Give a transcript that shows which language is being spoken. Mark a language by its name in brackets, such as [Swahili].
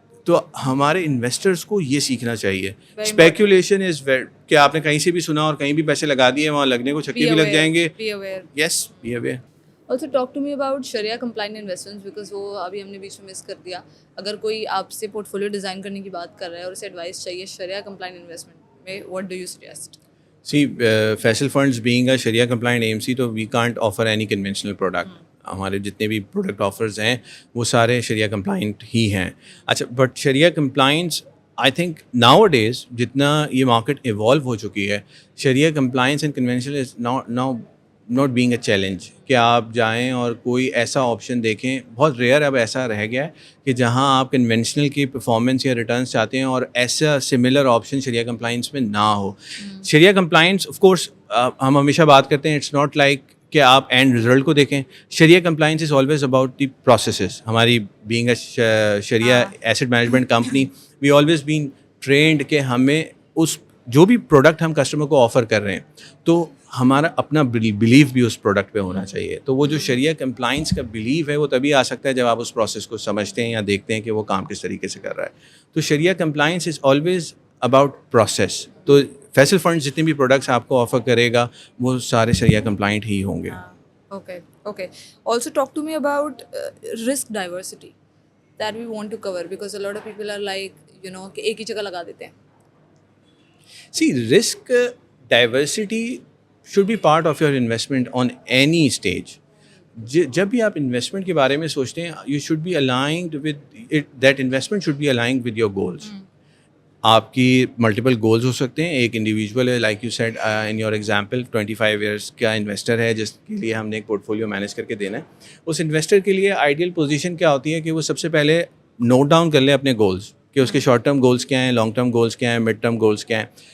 [Urdu] تو ہمارے انویسٹرس کو یہ سیکھنا چاہیے. اسپیکولیشن از کہ آپ نے کہیں سے بھی سنا اور کہیں بھی پیسے لگا دیے, وہاں لگنے کو چھکے بھی لگ جائیں گے. [English] Yes, be aware. Also talk to me about Sharia compliant investments because [Urdu] وہ ابھی ہم نے بیچ میں مس کر دیا. اگر کوئی آپ سے پورٹ فولیو ڈیزائن کرنے کی بات کر رہا ہے اور اسے ایڈوائس چاہیے شریعہ کمپلائنٹ انویسٹمنٹ میں, [English] what do you suggest? See, Faisal Funds being a Sharia compliant AMC, تو we can't offer any conventional product. [Urdu] ہمارے جتنے بھی پروڈکٹ آفرز ہیں وہ سارے شریعہ کمپلائنٹ ہی ہیں. اچھا, but Shariah compliance I think now days جتنا یہ مارکیٹ ایوالو ہو چکی ہے, شریعہ compliance and conventional is now not being a challenge کہ آپ جائیں اور کوئی ایسا آپشن دیکھیں. بہت ریئر اب ایسا رہ گیا ہے کہ جہاں آپ کنونشنل کی پرفارمنس یا ریٹرنس چاہتے ہیں اور ایسا سملر آپشن شریعہ کمپلائنس میں نہ ہو. شریعہ کمپلائنس آف کورس ہم ہمیشہ بات کرتے ہیں, [English] it's not like [Urdu] کہ آپ اینڈ رزلٹ کو دیکھیں. [English] Shariah compliance is always about the processes. [Urdu] ہماری being a Shariah asset management company, [English] we always been trained [Urdu] کہ ہمیں اس جو بھی پروڈکٹ ہم کسٹمر کو آفر کر رہے ہیں تو ہمارا اپنا بلیف بھی اس پروڈکٹ پہ ہونا چاہیے. تو وہ جو شریعہ کمپلائنس کا بلیف ہے وہ تبھی آ سکتا ہے جب آپ اس پروسیس کو سمجھتے ہیں یا دیکھتے ہیں کہ وہ کام کس طریقے سے کر رہا ہے. تو [English] Shariah compliance is always about process. [Urdu] تو فیصل فنڈز جتنے بھی پروڈکٹس آپ کو آفر کرے گا وہ سارے شریعہ کمپلائنٹ ہی ہوں گے. [English] Okay. Also talk to me about risk diversity that we want to cover because a lot of people are like, [Urdu] کہ ایک ہی جگہ لگا دیتے ہیں. [English] See, risk diversity should be part of your investment on any stage. [Urdu] جب بھی آپ investment کے بارے میں سوچتے ہیں, you should be aligned with it, that investment should be aligned with your goals. آپ کی ملٹیپل گولز ہو سکتے ہیں. ایک انڈیویجول ہے, [English] like you said in your example [Urdu] 25 years کا انویسٹر ہے جس کے لیے ہم نے ایک پورٹ فولیو مینیج کر کے دینا ہے. اس انویسٹر کے لیے آئیڈیل پوزیشن کیا ہوتی ہے کہ وہ سب سے پہلے نوٹ ڈاؤن کر لے اپنے گولز, کہ اس کے شارٹ ٹرم گولز کیا ہیں, لانگ ٹرم گولز کیا ہیں, مڈ ٹرم گولز کیا ہیں.